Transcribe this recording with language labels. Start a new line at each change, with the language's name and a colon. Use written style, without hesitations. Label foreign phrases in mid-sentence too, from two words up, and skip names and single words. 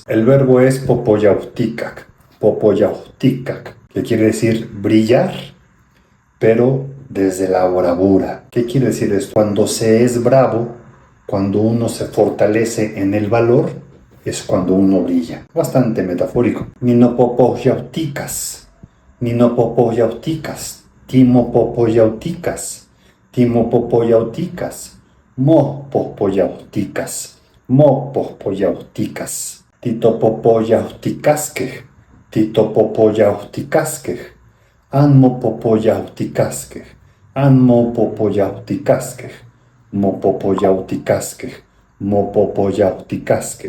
Spanish: El verbo es popoyautikak, que quiere decir brillar, pero desde la bravura. ¿Qué quiere decir esto? Cuando se es bravo, cuando uno se fortalece en el valor, es cuando uno brilla. Bastante metafórico.
Nahuatl languages: Ninopopoyauticas, ninopopoyauticas, timopopoyauticas, timopopoyauticas, mopopoyauticas, mopopoyauticas, titopopoyauticasque, titopopoyauticasque, anmopopoyauticasque, anmopopoyauticasque, mopopoyauticasque, mopopoyauticasque.